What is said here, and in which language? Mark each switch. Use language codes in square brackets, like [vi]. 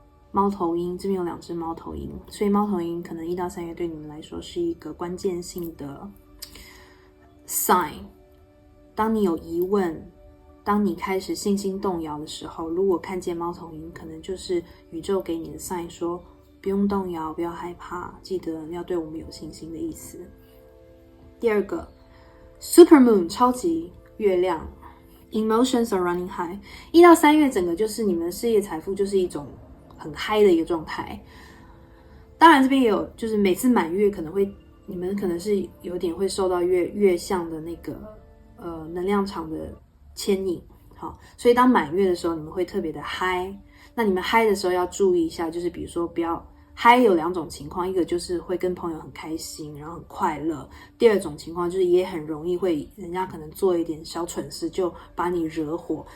[zh] 猫头鹰，这边有2只猫头鹰，所以猫头鹰可能1到3月对你们来说是一个关键性的 sign。当你有疑问，当你开始信心动摇的时候，如果看见猫头鹰，可能就是宇宙给你的 sign， 说不用动摇，不要害怕，记得要对我们有信心的意思。第二个 [en] Super Moon， [zh] 超级月亮， [en] Emotions are running high。 [zh] 1到3月整个就是你们的事业财富就是一种很嗨的一个状态。当然这边也有就是每次满月可能会，你们可能是有点会受到月相的那个能量场的牵引。好，所以当满月的时候你们会特别的嗨。那你们嗨的时候要注意一下，就是比如说不要嗨，有2种情况，一个就是会跟朋友很开心，然后很快乐；第二种情况就是也很容易会人家可能做一点小蠢事就把你惹火。